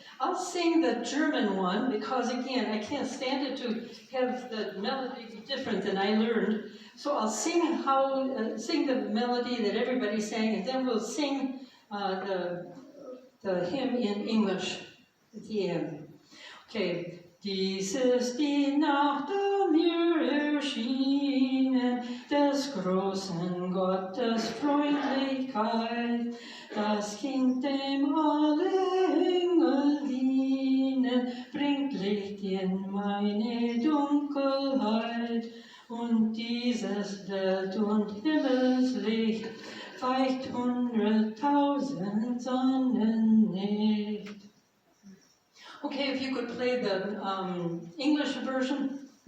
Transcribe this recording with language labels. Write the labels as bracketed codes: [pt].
[en] I'll sing the German one because, again, I can't stand it to have the melody be different than I learned. So I'll sing sing the melody that everybody sang, and then we'll sing the hymn in English at the end. Okay. [de] Dies ist die Nacht, da mir erschienen, des großen Gottes Freundlichkeit, das Kind dem alle Engel dienen, bringt Licht in meine Dunkelheit, und dieses Welt- und Himmelslicht weicht 100.000 Sonnen nicht. [en] Okay, if you could play the English version.